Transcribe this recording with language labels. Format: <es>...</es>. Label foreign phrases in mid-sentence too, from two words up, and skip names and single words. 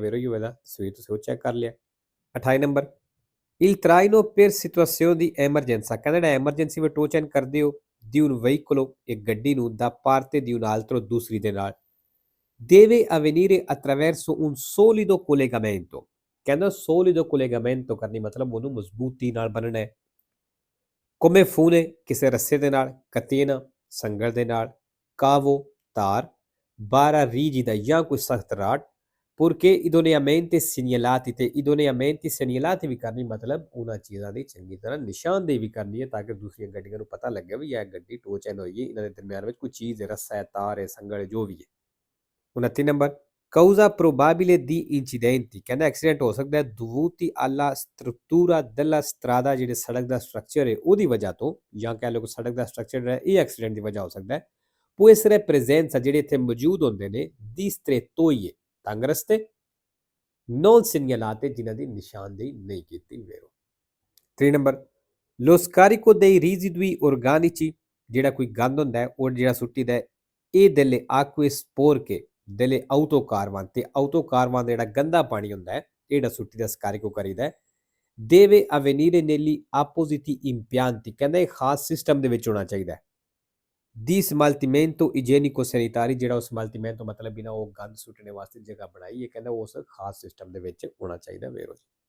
<pa>vero ਹੀ ਹੋਵੇਗਾ ਸਹੀ ਤੁਸੀਂ ਉਹ ਚੈੱਕ ਕਰ ਲਿਆ 28 ਨੰਬਰ</pa> <it>il traino per situazioni di emergenza</it> <pa>ਕਹਿੰਦਾ ਜਿਹੜਾ ਐਮਰਜੈਂਸੀ ਵਿੱਚ</pa> <en>tow chain</en> <pa>ਕਰਦੇ ਹੋ</pa> <it>di un veicolo</it> <pa>ਇੱਕ ਗੱਡੀ ਨੂੰ</pa> <it>da parte di un altro</it> <pa>ਦੂਸਰੀ ਦੇ ਨਾਲ</pa> <it>deve avvenire attraverso un solido collegamento</it> <pa>ਕਹਿੰਦਾ</pa> <it>solido collegamento</it> <pa>ਕਰਨੀ ਮਤਲਬ ਉਹਨੂੰ ਮਜ਼ਬੂਤੀ ਨਾਲ ਬੰਨਣਾ ਹੈ</pa> <it>come fune</it> <pa>ਕਿਸੇ ਰੱਸੇ ਦੇ ਨਾਲ catena ਸੰਗਲ ਦੇ ਨਾਲ cavo ਤਾਰ</pa> <it>bara rigida</it> <pa>ਜਾਂ ਕੋਈ ਸਖਤ ਰਾਡ</pa> <it>purché idoneamente segnalati</it> <pa>ਤੇ</pa> <it>idoneamente segnalati</it> <pa>ਵੀ ਕਰਨੀ ਮਤਲਬ ਉਹਨਾਂ ਚੀਜ਼ਾਂ ਦੀ ਚੰਗੀ ਤਰ੍ਹਾਂ ਨਿਸ਼ਾਨਦੇਹੀ ਵੀ ਕਰਨੀ ਹੈ ਤਾਂ ਕਿ ਦੂਸਰੀਆਂ ਗੱਡੀਆਂ ਨੂੰ ਪਤਾ ਲੱਗੇ ਵੀ ਇਹ ਗੱਡੀ</pa> <en>tow chain</en> <pa>ਹੋਈ ਹੈ ਇਹਨਾਂ ਦੇ ਦਰਮਿਆਨ ਵਿੱਚ ਕੋਈ ਚੀਜ਼ ਹੈ ਰੱਸਾ ਹੈ ਤਾਰ ਹੈ ਸੰਗਲ ਹੈ ਜੋ ਵੀ ਹੈ 29 ਨੰਬਰ</pa> <it>causa probabile di incidenti</it> <pa>ਕਹਿੰਦਾ ਐਕਸੀਡੈਂਟ ਹੋ ਸਕਦਾ ਹੈ</pa> <it>dovuti alla struttura della strada</it> <pa>ਜਿਹੜੇ ਸੜਕ ਦਾ ਸਟਰਕਚਰ ਹੈ ਉਹਦੀ ਵਜ੍ਹਾ ਤੋਂ ਜਾਂ ਕਹਿ ਲਓ ਕਿ ਸੜਕ ਦਾ ਸਟਰਕਚਰ ਹੈ ਇਹ ਐਕਸੀਡੈਂਟ ਦੀ ਵਜ੍ਹਾ ਹੋ ਸਕਦਾ ਹੈ</pa> <it>può essere presenza</it> <pa>ਜਿਹੜੇ ਇੱਥੇ ਮੌਜੂਦ ਹੁੰਦੇ ਨੇ</pa> <it>di strettoie</it> <pa>ਤੰਗ ਰਸਤੇ</pa> <it>non segnalate</it> <pa>ਜਿਨ੍ਹਾਂ ਦੀ ਨਿਸ਼ਾਨਦੇਹੀ ਨਹੀਂ ਕੀਤੀ vero 3 ਨੰਬਰ</pa> <it>lo scarico dei residui organici</it> <pa>ਜਿਹੜਾ ਕੋਈ ਗੰਦ ਹੁੰਦਾ ਹੈ ਉਹ ਜਿਹੜਾ ਸੁੱਟੀਦਾ ਹੈ ਇਹ</pa> <it>delle acque sporche delle autocarvan</it> <pa>ਤੇ autocarvan ਦਾ ਜਿਹੜਾ ਗੰਦਾ ਪਾਣੀ ਹੁੰਦਾ ਹੈ ਇਹ ਜਿਹੜਾ ਸੁੱਟੀ ਦਾ ਸਕਾਰੀਕੋ ਕਰੀਦਾ ਹੈ</pa> <it>deve avvenire negli appositi impianti</it> <pa>ਕਹਿੰਦਾ ਇਹ ਖਾਸ ਸਿਸਟਮ ਦੇ ਵਿੱਚ ਹੋਣਾ ਚਾਹੀਦਾ ਹੈ</pa> <it>di smaltimento igienico sanitari</it> <pa>ਜਿਹੜਾ ਉਹ smaltimento ਮਤਲਬ ਬਿਨਾ ਉਹ ਗੰਦ ਸੁੱਟਣੇ ਵਾਸਤੇ ਜਗ੍ਹਾ ਬਣਾਈ ਹੈ ਕਹਿੰਦਾ ਉਸ ਖਾਸ ਸਿਸਟਮ ਦੇ ਵਿੱਚ ਹੋਣਾ ਚਾਹੀਦਾ ਵੇਰੋ</pa>